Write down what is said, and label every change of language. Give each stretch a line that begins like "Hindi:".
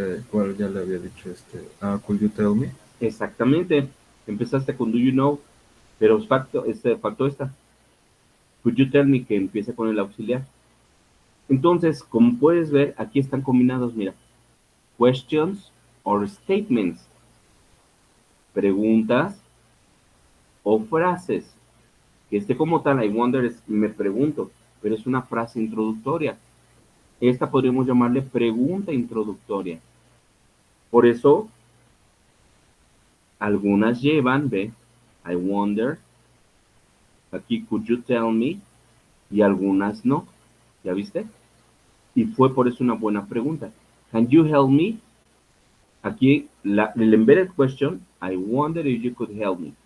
Spanish: ¿Cuál ya le había dicho este?
English: Could you tell me?
Spanish: Exactamente. Empezaste con
English: do you know,
Spanish: pero faltó esta.
English: Could you tell me,
Spanish: que empieza con el auxiliar. Entonces, como puedes ver, aquí están combinados, mira.
English: Questions or statements.
Spanish: Preguntas o frases. Que esté como tal,
English: I wonder
Spanish: es me pregunto, pero es una frase introductoria. Esta podríamos llamarle pregunta introductoria. Por eso, algunas llevan, ve,
English: I wonder,
Spanish: aquí
English: could you tell me,
Spanish: y algunas no. ¿Ya viste? Y fue por eso una buena pregunta.
English: Can you help me?
Spanish: Aquí el
English: embedded question, I wonder if you could help me.